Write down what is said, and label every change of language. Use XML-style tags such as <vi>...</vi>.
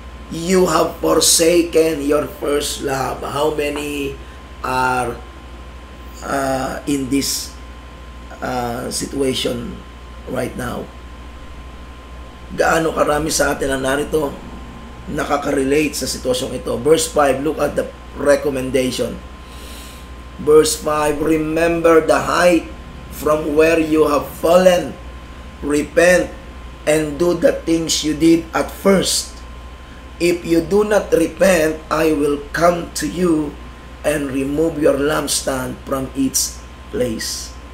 <en>You have forsaken your first love. How many are in this situation right now?</en> <tl>Gaano karami sa atin ang narito nakaka-relate sa sitwasyong ito?</tl> <en>Verse 5, look at the recommendation. Verse 5, remember the height from where you have fallen. Repent and do the things you did at first. If you do not repent, I will come to you and remove your lampstand from its place.</en>